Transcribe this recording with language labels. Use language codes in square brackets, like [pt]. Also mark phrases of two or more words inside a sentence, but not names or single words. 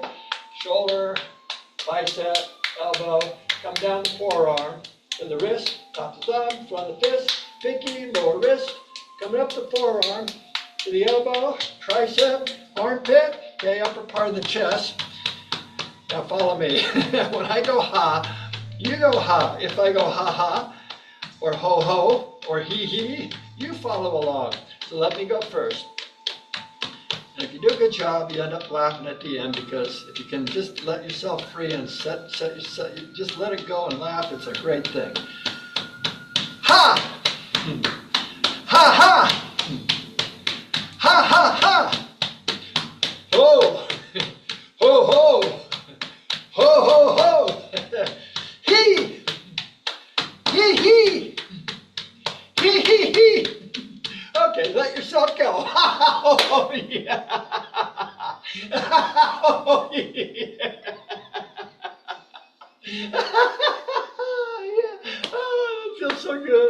[en] Shoulder, bicep, elbow, come down the forearm, to the wrist, top of the thumb, front of the fist, pinky, lower wrist, coming up the forearm, to the elbow, tricep, armpit, okay, upper part of the chest. Now follow me. When I go ha, you go ha. If I go ha ha, or ho ho, or he he, you follow along. So let me go first. And if you do a good job, you end up laughing at the end, because if you can just let yourself free and just let it go and laugh, it's a great thing. Ha! Ha ha! Ha ha ha! Ho! Ho ho! Ho ho ho! He! He he! He he he! Okay, let yourself go. Oh yeah! Oh yeah! Oh, it feels so good.